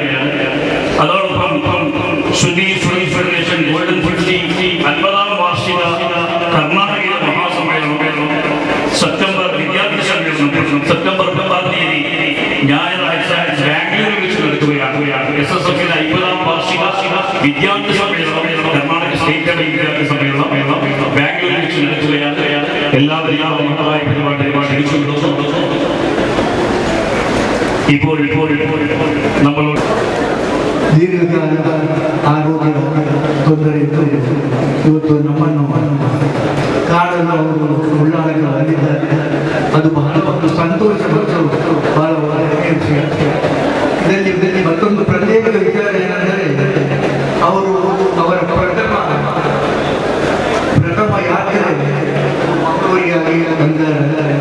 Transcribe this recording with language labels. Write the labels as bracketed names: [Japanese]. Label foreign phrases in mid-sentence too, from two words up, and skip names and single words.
[Malayalam] അതോടൊപ്പം സുന്നി ഫെഡറേഷൻ [English] Golden Fidsi [Malayalam] 50ാം വാർഷിക കർണാടകയിലെ മഹാസമ്മേളനം സെപ്റ്റംബർ 10 തീയതി ഞായറാഴ്ച ബാംഗ്ലൂരിൽ വെച്ച് നടക്കുകയാണ്. SSFയുടെ 50ാം വാർഷിക വിദ്യാർത്ഥി സമ്മേളനം കർണാടക സ്റ്റേറ്റ് വിദ്യാർത്ഥി സമ്മേളനം ബാംഗ്ലൂരിൽ വെച്ച് നടക്കുകയാണ്. എല്ലാവരും പരിപാടി ഇപ്പോൾ നമ്മളോട് [Kannada] ದೀರ್ಘಕಾಲ ಆರೋಗ್ಯ ತೊಂದರೆ ಇತ್ತು. ಇವತ್ತು ನಮ್ಮನ್ನು ಕಾಡಲು ಅವರು ಉಳ್ಳಾಳಗಳು ಅಂದಿದ್ದಾರೆ. ಅದು ಬಹಳ ಒಂದು ಸಂತೋಷಪಟ್ಟು ಬಹಳ ಒಳ್ಳೆಯ ವಿಷಯ. ಇದರಲ್ಲಿ ಮತ್ತೊಂದು ಪ್ರತ್ಯೇಕ ವಿಚಾರ ಏನೆಂದರೆ ಅವರು ಅವರ ಪ್ರಥಮ ಯಾತ್ರೆ ಮಂಗಳೂರಿಗಾಗಿ ಬಂದಿದ್ದಾರೆ.